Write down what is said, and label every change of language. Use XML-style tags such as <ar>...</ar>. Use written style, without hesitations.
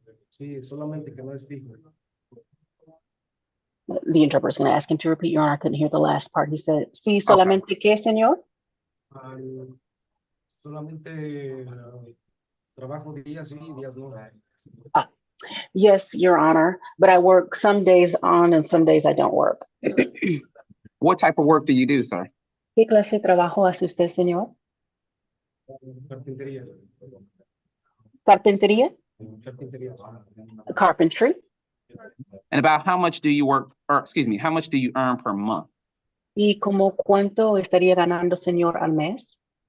<es>Sí, solamente que no es fijo.</es> <en>The interpreter's going to ask him to repeat, Your Honor. I couldn't hear the last part. He said,</en> <es>sí, solamente qué, señor? Solamente trabajo días sí, días no.</es> <en>Yes, Your Honor, but I work some days on and some days I don't work. What type of work do you do, sir?</en> <es>¿Qué clase de trabajo hace usted, señor? Carpintería. Carpintería? Carpintería.</es> <en>Carpentry. And about how much do you work, or excuse me, how much do you earn per month?</en> <es>¿Y como cuánto estaría ganando, señor, al mes?</es>